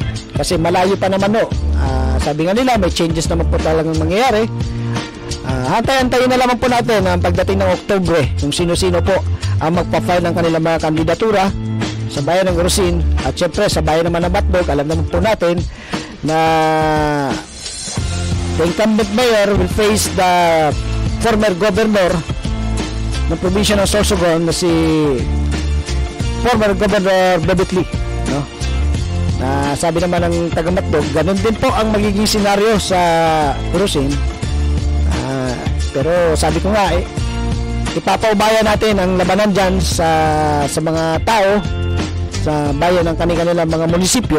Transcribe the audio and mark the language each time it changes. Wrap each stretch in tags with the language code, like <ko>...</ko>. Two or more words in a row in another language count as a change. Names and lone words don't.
<tl>Kasi malayo pa naman sabi nga nila may changes naman po talagang mangyayari. Hantay-antayin na lamang po natin ang pagdating ng Oktubre kung sino-sino po ang magpa-file ng kanilang mga kandidatura sa bayan ng Irusin. At syempre sa bayan naman ng Matbog, alam naman po natin na</tl> <en>the incumbent mayor will face the former governor</en> <tl>ng probinsya ng Sorsogon na si</tl> <en>former Governor</en> <tl>Bebet Lee, no? Na sabi naman ng taga Matbog, ganun din po ang magiging senaryo sa Irusin. Pero sabi ko nga, ipapaubaya natin ang labanan dyan sa mga tao sa bayan ng kanilang mga munisipyo.</tl>